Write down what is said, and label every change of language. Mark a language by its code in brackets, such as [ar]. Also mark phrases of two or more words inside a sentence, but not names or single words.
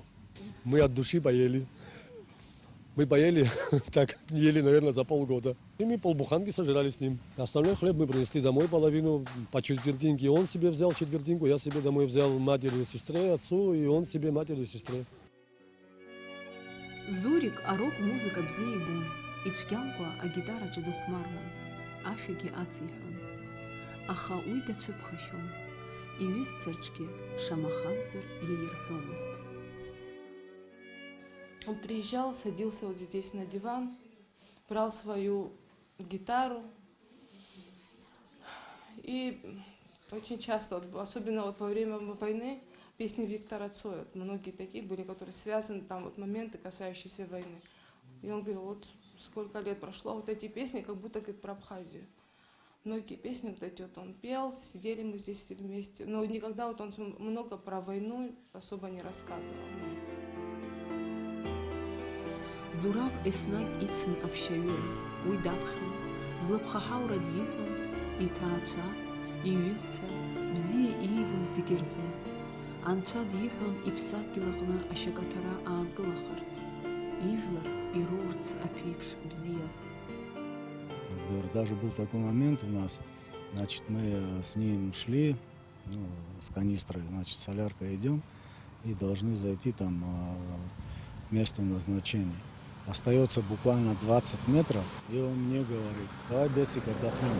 [ru] Мы от души поели. Мы поели, так ели, наверное, за полгода. И мы полбуханки сожрали с ним. Остальной хлеб мы принесли домой половину, по четвертинке. Он себе взял четвертинку, я себе домой взял матери и сестре, отцу, и он себе матери и сестре. [ab] Зурик арок-музыка бзиа ибон, ицәгьамкәа агитараҿы дыхәмаруан, ашәагьы ациҳәон. Аха уи дацәыԥхашьон, иҩызцәарҿгьы шамахамзар иаирҳәомызт. [ru] Он приезжал, садился вот здесь на диван, брал свою гитару. И очень часто, особенно вот во время войны, песни Виктора Цоя, многие такие были, которые связаны, там вот моменты, касающиеся войны. И он говорил, вот сколько лет прошло, вот эти песни, как будто говорит, про Абхазию. многие песни вот эти вот он пел, сидели мы здесь все вместе. Но никогда вот он много про войну особо не рассказывал мне. [ab] Зураб еснагь ицын аԥшьаҩыра, уи даԥхьон, злыԥхаҳаура диҳәон, иҭаацәа, иҩызцәа, бзиа иибоз зегьы рзы. Анцәа диҳәон иԥсадгьыл аҟны ашьакаҭәара аанкылахарц, ижәлар ироурц аԥеиԥш бзиа. [ru] Даже был такой момент у нас, значит, мы с ним шли, ну, с канистрой, значит, соляркой идем и должны зайти там к месту назначения. Остается буквально 20 метров, и он мне говорит: давай, Бесик, отдохнем.